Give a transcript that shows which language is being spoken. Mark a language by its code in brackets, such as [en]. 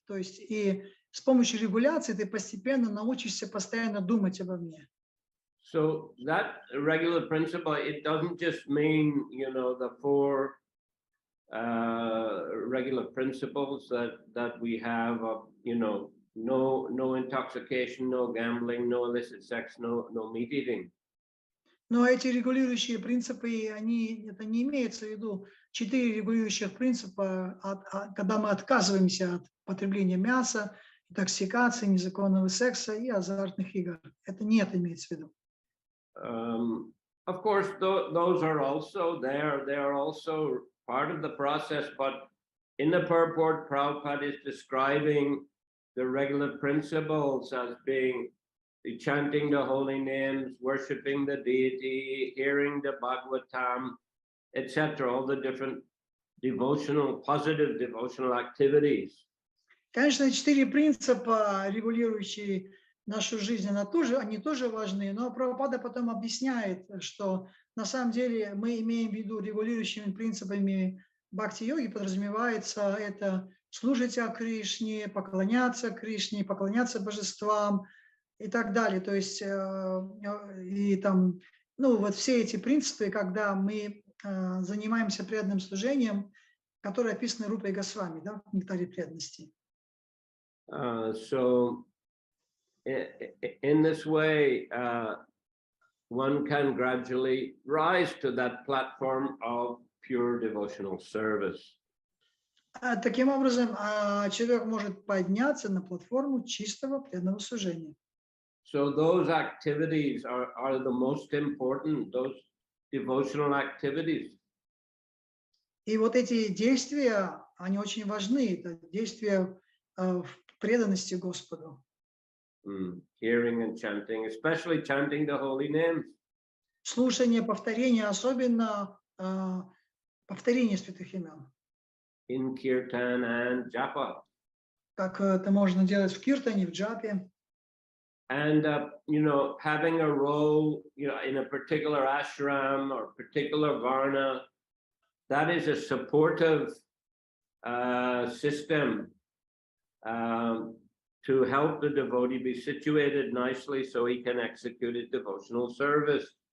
[ru] То есть и с помощью регуляции ты постепенно научишься постоянно думать обо мне. [en] So that regular principle, it doesn't just mean, the four regular principles that we have of, no intoxication, no gambling, no illicit sex, no meat eating. [ru] Но эти регулирующие принципы, это не имеется в виду 4 регулирующих принципа, когда мы отказываемся от потребления мяса, интоксикации, незаконного секса и азартных игр. Это не это имеется в виду. [en] Of course, those are also there. They are also part of the process, but in the purport, Prabhupada is describing the regular principles as being chanting the holy names, worshiping the deity, hearing the Bhagavatam, etc., all the different positive devotional activities. [ru] Конечно, 4 принципа, регулирующие нашу жизнь, они тоже важны, но Прабхупада потом объясняет, что на самом деле мы имеем в виду регулирующими принципами бхакти-йоги, подразумевается это служить о Кришне, поклоняться Кришне, поклоняться божествам и так далее. То есть и там, вот все эти принципы, когда мы занимаемся преданным служением, которые описаны Рупой Госвами, в «Нектаре преданности». [en] So in this way, one can gradually rise to that platform of pure devotional service. [ru] Таким образом, человек может подняться на платформу чистого преданного служения. [en] So those activities are the most important, those devotional activities. [ru] И вот эти действия, они очень важны. Это действия в преданности Господу. [en] Hearing and chanting, especially chanting the holy names. [ru] Слушание, повторение, особенно повторение святых имен. [en] In kirtan and japa. [ru] Как это можно делать в киртане, в джапе. [en] And, having a role, in a particular ashram or particular varna, that is a supportive system to help the devotee be situated nicely so he can execute his devotional service.